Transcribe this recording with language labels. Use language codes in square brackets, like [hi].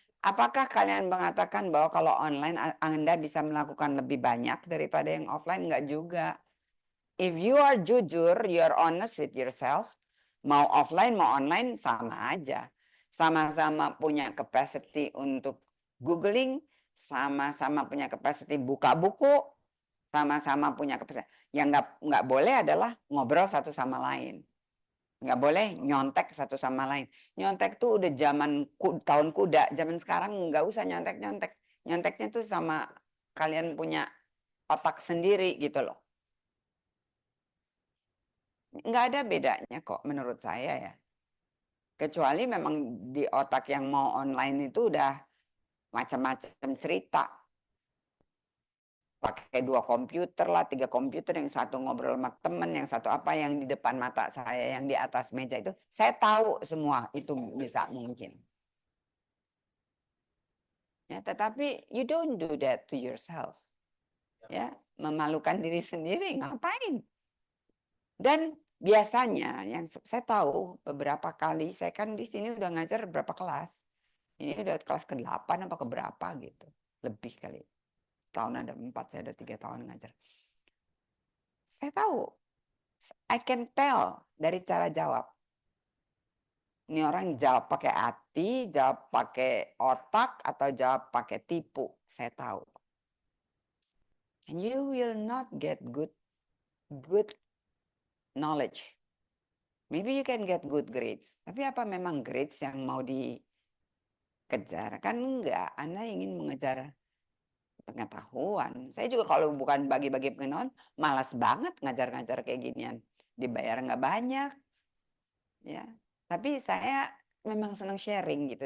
[id] Apakah kalian mengatakan bahwa kalau online Anda bisa melakukan lebih banyak daripada yang offline? Enggak juga. [en] If you are jujur, you are honest with yourself, [id] mau offline mau online sama aja. Sama-sama punya capacity untuk googling, sama-sama punya capacity buka buku, sama-sama punya capacity. Yang nggak boleh adalah ngobrol satu sama lain. Nggak boleh nyontek satu sama lain. Nyontek tuh udah zaman tahun kuda. Zaman sekarang nggak usah nyontek-nyontek. Nyonteknya tuh sama kalian punya otak sendiri gitu loh. Nggak ada bedanya kok menurut saya ya. Kecuali memang di otak yang mau online itu udah macam-macam cerita. Pakai 2 komputer lah, 3 komputer, yang satu ngobrol sama temen, yang satu apa, yang di depan mata saya, yang di atas meja itu. Saya tahu semua itu bisa mungkin. Ya, tetapi [en] you don't do that to yourself. [id] Ya, memalukan diri sendiri, ngapain? Dan biasanya yang saya tahu beberapa kali, saya kan di sini udah ngajar berapa kelas. Ini udah kelas ke-8 apa keberapa gitu. Lebih kali. Tahun ada 4, saya ada 3 tahun ngajar. Saya tahu, [en] I can tell [id] dari cara jawab. Ini orang jawab pakai hati, jawab pakai otak, atau jawab pakai tipu. Saya tahu. [en] And you will not get good knowledge. Maybe you can get good grades. [id] Tapi apa memang grades yang mau dikejar? Kan enggak. Anda ingin mengejar pengetahuan. Saya juga kalau bukan bagi-bagi pengetahuan, malas banget ngajar-ngajar kayak ginian. Dibayar nggak banyak. Ya. Tapi saya memang senang sharing gitu.